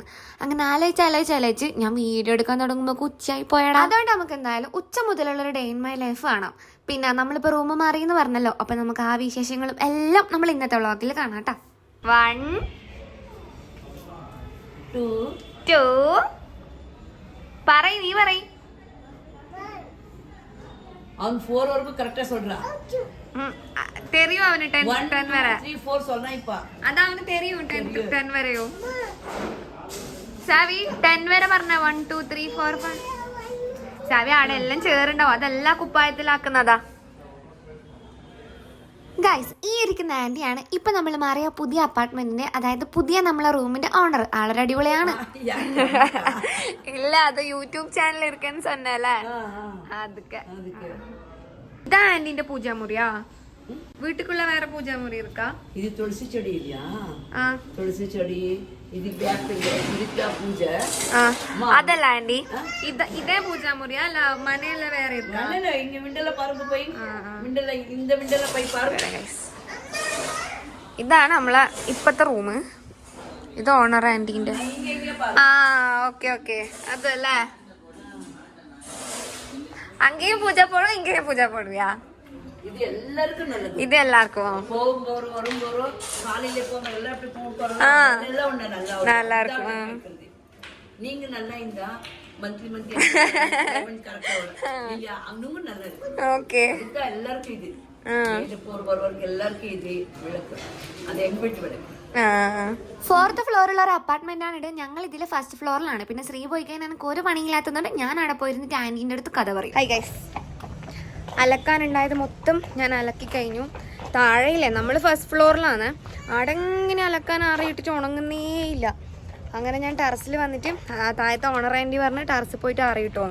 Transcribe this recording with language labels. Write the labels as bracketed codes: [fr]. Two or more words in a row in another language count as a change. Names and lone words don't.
[ml] അങ്ങനെ ആലോചിച്ച് ഞാൻ വീഡിയോ എടുക്കാൻ തുടങ്ങുമ്പോൾ ഉച്ചയായി പോയടാ. അതുകൊണ്ട് നമുക്ക് എന്തായാലും ഉച്ച മുതലുള്ളൊരു [en] day in my life [ml] കാണാം. പിന്നെ നമ്മളിപ്പോൾ റൂം മാറിയെന്ന് പറഞ്ഞല്ലോ, അപ്പം നമുക്ക് ആ വിശേഷങ്ങളും എല്ലാം നമ്മൾ ഇന്നത്തെ വ്ളോഗിൽ കാണാം കേട്ടോ. 1 2 പറയ്, നീ പറയ്. [ta] அவன் 4 வரைக்கும் கரெக்ட்டா சொல்றான். தெரியும் அவனு 10 வரை. 3 4 சொல்றான் இப்ப. அதான் அவனு தெரியும் [ml] 10 വരെയോ. സാവി 10 വരെ പറഞ്ഞ 1 2 3 4 5. സാവി അവിടെ എല്ലാം ചേറുണ്ടാവും, അതെല്ലാം കുപ്പായത്തിലാക്കുന്നതാ. ഗൈസ്, ഈ ഇരിക്കുന്ന ആന്റിയാണ് ഇപ്പൊ നമ്മൾ മാറിയ പുതിയ അപ്പാർട്ട്മെന്റിന്റെ, അതായത് പുതിയ നമ്മളെ റൂമിന്റെ ഓണർ. ആളൊരു അടിപൊളിയാണ്. ഇല്ല, അത് യൂട്യൂബ് ചാനൽ ഇരിക്കാന്ന് சொன்னல. അതൊക്കെ ഇതാ ആന്റിന്റെ പൂജാമുറിയാ. വീട്ടിക്കുള്ള വേറെ പൂജാമുറി ഇരിക്കാ. [ta] இது துளசி செடி இல்லையா? துளசி செடி இது பேக்ல இதுக்கு பூஜை. [ml] അതല്ല ആന്റി, ഇതേ പൂജാമുറിയാ അല്ല മനയില വേറെ ഇരിക്കാ? [ta] இல்ல, இங்க விண்டல பாருங்க போய். விண்டல இந்த விண்டல போய் பாருங்க [ml] ഗൈസ്. ഇതാണ് നമ്മളെ ഇപ്പത്തെ റൂം. ഇത് ഓണർ ആന്റിന്റെ. [en] okay okay, [ml] അതല്ലേ. [ta] அங்கேயும் பூஜை போடும், இங்கேயும் பூஜை போடுவியா? இது எல்லாருக்கும் நல்லது. இது எல்லாருக்கும் போகும்போது வரும்போது காலையில போங்க எல்லாம் அப்படி போறோம் எல்லாம் ஒண்ணு நல்லா இருக்கும். நீங்க நல்லா இருந்தா [en] monthly payment [ta] கரெக்ட்டா வரும். நீங்க அங்கவும் நல்லா இருக்கு. ஓகே, இது எல்லாருக்கும் இது. இது போறவருக்கு எல்லாருக்கும் இது விளக்கு. அது எங்க வீட்டு விளக்கு. [ml] 4th ഫ്ലോറിലുള്ള ഒരു അപ്പാർട്ട്മെന്റ് ആണ് ഇത്. ഞങ്ങൾ ഇതിലെ [en] first floor. [ml] പിന്നെ ശ്രീ പോയി കഴിഞ്ഞാൽ എനിക്ക് ഒരു പണിയില്ലാത്തതുകൊണ്ട് ഞാൻ അവിടെ പോയിരുന്നിട്ട് ആന്റീൻ്റെ അടുത്ത് കഥ പറയും. [en] hi guys, [ml] അലക്കാനുണ്ടായത് മൊത്തം ഞാൻ അലക്കി കഴിഞ്ഞു. താഴെയില്ലേ, നമ്മൾ [en] first floor. [ml] അവിടെ ഇങ്ങനെ അലക്കാൻ ആറിയിട്ടിട്ട് ഉണങ്ങുന്നേ ഇല്ല. അങ്ങനെ ഞാൻ ടെറസിൽ വന്നിട്ട് താഴത്തെ [en] owner aunty [ml] പറഞ്ഞ് ടെറസിൽ പോയിട്ട് ആറിയിട്ടോന്ന്.